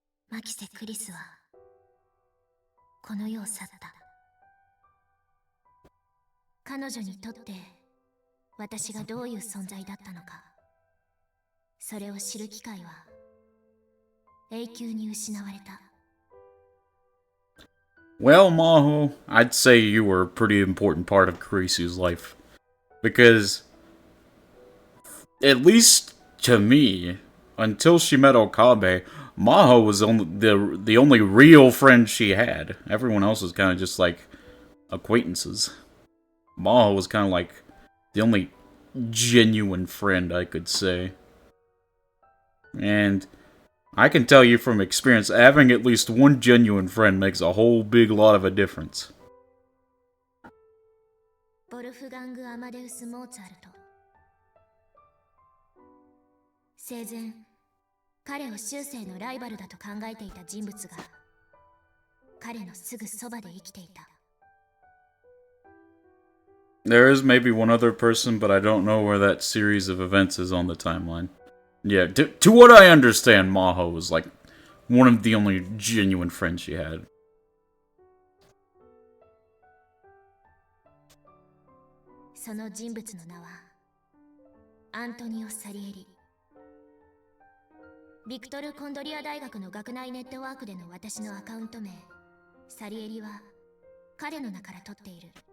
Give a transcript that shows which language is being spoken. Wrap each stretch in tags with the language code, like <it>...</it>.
<ja>マキセ・クリスはこの世を去った。彼女にとって私がどういう存在だったのか、それを知る機会は永久に失われた。</ja> <en>Well, Maho, I'd say you were a pretty important part of Kurisu's life. Because, at least to me, until she met Okabe, Maho was the only real friend she had. Everyone else was kind of just like acquaintances. Maho was kind of like the only genuine friend, I could say. And I can tell you from experience, having at least one genuine friend makes a whole big lot of a difference.</en> <ja>ボルフガング・アマデウス・モーツァルト。生前、彼を終生のライバルだと考えていた人物が、彼のすぐそばで生きていた。</ja> <en>There is maybe one other person, but I don't know where that series of events is on the timeline. Yeah, to what I understand, Maho was like one of the only genuine friends she had.</en> <ja>その人物の名はアントニオ・サリエリ。ビクトル・コンドリア大学の学内ネットワークでの私のアカウント名サリエリは彼の名から取っている。</ja>